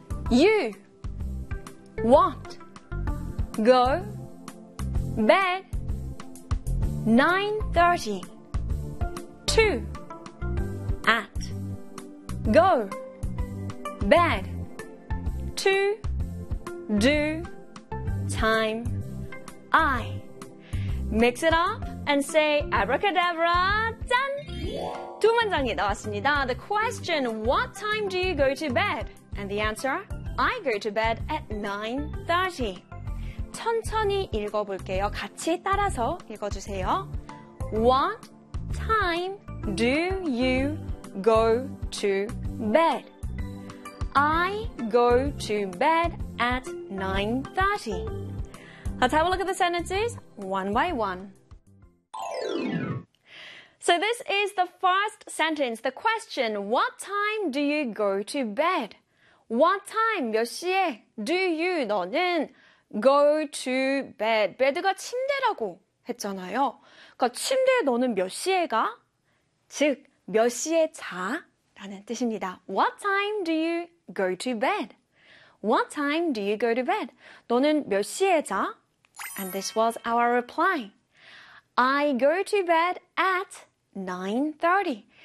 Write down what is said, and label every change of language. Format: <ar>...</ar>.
<en>You want go bed 9:30 to at go bed to do time I. Mix it up and say abracadabra, done!</en> <ko>두 문장이 나왔습니다.</ko> <en>The question, what time do you go to bed? And the answer, I go to bed at 9:30.</en> <ko>천천히 읽어볼게요. 같이 따라서 읽어주세요.</ko> <en>What time do you go to bed? I go to bed at 9:30. Let's have a look at the sentences one by one. So this is the first sentence, the question, what time do you go to bed? What time,</en> <ko>몇 시에,</ko> <en>do you,</en> <ko>너는,</ko> <en>go to bed?</en> <ko>bed가 침대라고 했잖아요. 그러니까 침대 너는 몇 시에 가? 즉, 몇 시에 자? 라는 뜻입니다.</ko> <en>What time do you go to bed? What time do you go to bed?</en> <ko>너는 몇 시에 자?</ko> <en>And this was our reply. I go to bed at 9:30.</en>